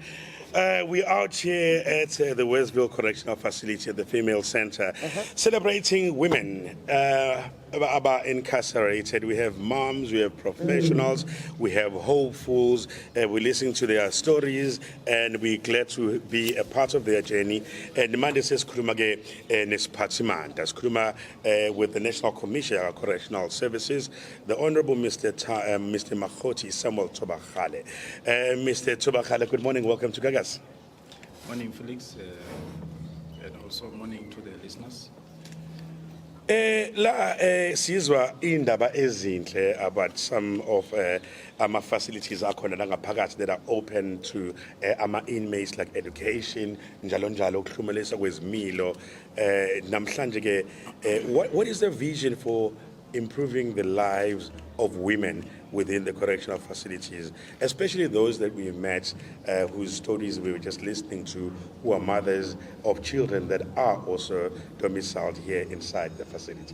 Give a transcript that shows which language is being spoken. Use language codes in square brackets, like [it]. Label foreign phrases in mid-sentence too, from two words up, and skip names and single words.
[en] We're out here at the Westville Correctional Facility at the Female Center, celebrating women about incarcerated. We have moms, we have professionals, we have hopefuls. We're listening to their stories, and we're glad to be a part of their journey. And Mande says, [zu] "Kulumage nesiphathimandla." [en] Sikhuluma with the National Commissioner of Correctional Services, the Honorable Mr. Makgothi Thobakgale. Mr. Thobakgale, good morning. Welcome to Gagasi. Morning, Felix, and also morning to the listeners. [zu] La sizwa indaba ezinhle [en] about some of our facilities [zu] akhona la ngaphakathi [en] that are open to ama inmates, like education, [zu] njalo njalo ukuhlumelisa kwezimilo. Namhlanje ke [en] what is the vision for improving the lives of women within the correctional facilities, especially those that we met, whose stories we were just listening to, who are mothers of children that are also domiciled here inside the facility?